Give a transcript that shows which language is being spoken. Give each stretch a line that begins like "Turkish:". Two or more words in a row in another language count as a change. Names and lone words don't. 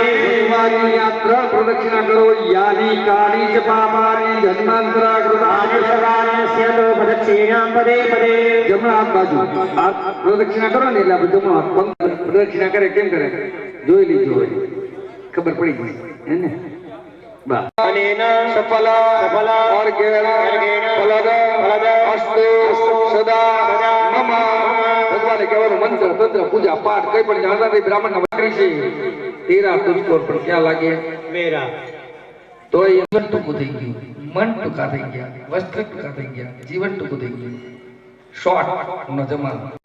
Gujarati: ભગવાનની યાત્રા પ્રદક્ષિણા કરો.
Sanskrit: યાની કાની ચ પાપાની જન્માંતરા કૃતાનિ સર્વાણસ્ય તો પ્રદક્ષિણામ પદે પદે.
Gujarati: જમણા હાથ બાજુ આ પ્રદક્ષિણા કરો ને એટલે આપણે જમણો હાથ પંક પ્રદક્ષિણા કરે કેમ કરે જોઈ લીધું હોય ખબર પડી ગઈ હે ને.
Sanskrit: अनेन सफला अर्घेण फलद अस्तु सदा मम.
Gujarati: ભગવાને કહેવાનું મંત્ર તંત્ર પૂજા પાઠ કઈ પણ જાણતા નથી. બ્રાહ્મણ ના વાકરી છે
Hindi: तेरा तुझको
Gujarati: પણ ક્યાં લાગે મેરા. તો એ જીવન ટૂંકું થઈ ગયું, મન ટૂંકા થઈ ગયા, વસ્ત્ર ટૂંકા થઈ ગયા, જીવન ટૂંકું થઈ ગયું. શોર્ટ નો જમાનો.